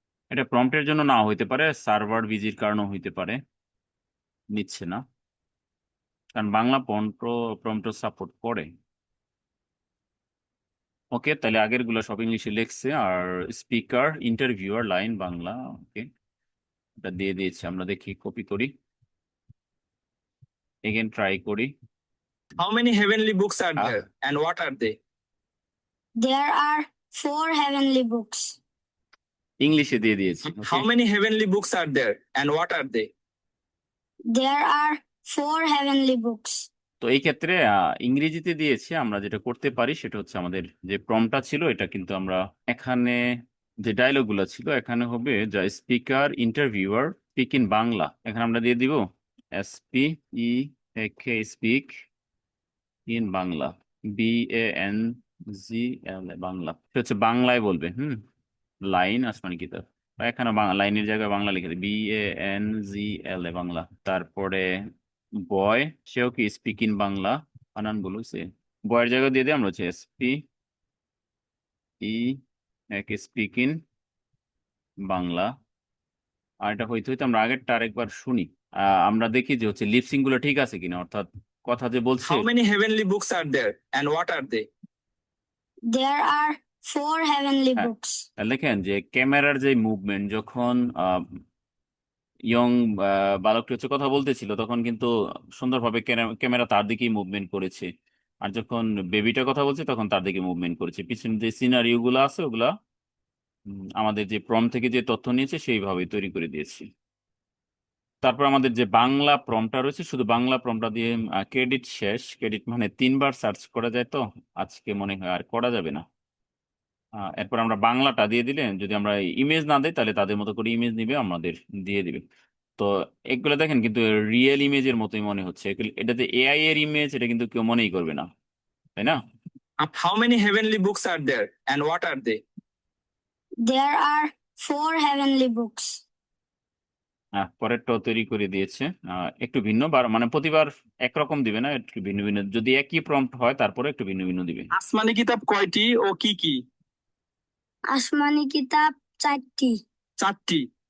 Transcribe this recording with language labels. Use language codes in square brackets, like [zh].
[bn] এটা প্রম্পটের জন্য না হইতে পারে, সার্ভার বিজির কারণেও হইতে পারে, নিচ্ছে না, কারণ বাংলা প্রম্পট সাপোর্ট করে। ওকে, তাহলে আগের গুলো সব ইংলিশে লিখছে। আর স্পিকার ইন্টারভিউয়ার লাইন বাংলা, ওকে এটা দিয়ে দিয়েছে। আমরা দেখি, কপি করি, এগেন ট্রাই করি। [en] How many heavenly books are there and what are they? There are 4 heavenly books. [bn] ইংলিশে দিয়ে দিয়েছি। [en] How many heavenly books are there and what are they? There are 4 heavenly books. [bn] তো এই ক্ষেত্রে ইংরেজিতে দিয়েছি। আমরা যেটা করতে পারি সেটা হচ্ছে আমাদের যে প্রম্পটটা ছিল এটা কিন্তু আমরা এখানে যে ডায়লগ গুলো ছিল এখানে হবে যা speaker interviewer speak in Bangla, এখানে আমরা দিয়ে দিব SPEAK speak in Bangla, BANGL Bangla, এটা হচ্ছে বাংলায় বলবে। লাইন আসমানি কিতাব, এখানে লাইনের জায়গায় বাংলা লিখে দিই, BANGL বাংলা। তারপরে বয়, সেও কি স্পিক ইন বাংলা, আনান বলছে বয়ের জায়গায় দিয়ে দিই আমরা হচ্ছে SPEAK স্পিক ইন বাংলা। আর এটা হইতে হইতে আমরা আগেরটা আরেকবার শুনি, আমরা দেখি যে হচ্ছে লিপসিং গুলো ঠিক আছে কিনা, অর্থাৎ কথা যে বলছে। [en] How many heavenly books are there and what are they? There are 4 heavenly [bn] হ্যাঁ। [en] books. [bn] দেখেন যে ক্যামেরার যে মুভমেন্ট, যখন ইয়ং বালকটি হচ্ছে কথা বলতেছিল তখন কিন্তু সুন্দরভাবে ক্যামেরা তার দিকেই মুভমেন্ট করেছে, আর যখন বেবিটা কথা বলছে তখন তার দিকে মুভমেন্ট করেছে। পিছনে যে সিনারিও গুলো আছে ওগুলা আমাদের যে প্রম্পট থেকে যে তথ্য নিয়েছে সেইভাবে তৈরি করে দিয়েছি। তারপর আমাদের যে বাংলা প্রম্পটটা রয়েছে, শুধু বাংলা প্রম্পটটা দিয়ে ক্রেডিট শেষ। ক্রেডিট মানে 3বার সার্চ করা যায়, তো আজকে মনে হয় আর করা যাবে না। এরপর আমরা বাংলাটা দিয়ে দিলে, যদি আমরা ইমেজ না দিই তাহলে তাদের মতো করে ইমেজ নিবে, আমাদের দিয়ে দিবে। তো এগুলো দেখেন কিন্তু রিয়েল ইমেজের মতোই মনে হচ্ছে, এটাতে AI এর ইমেজ, এটা কিন্তু কেউ মনেই করবে না, তাই না? [en] How many heavenly books are there and what are they? There are 4 heavenly books. [bn] পরেরটাও তৈরি করে দিয়েছে, একটু ভিন্ন, মানে প্রতিবার একরকম দিবে না, একটু ভিন্ন ভিন্ন। যদি একই প্রম্পট হয় তারপরে একটু ভিন্ন ভিন্ন দিবে। আসমানি কিতাব কয়টি ও কি কি? আসমানি কিতাব 4টি। 4টি।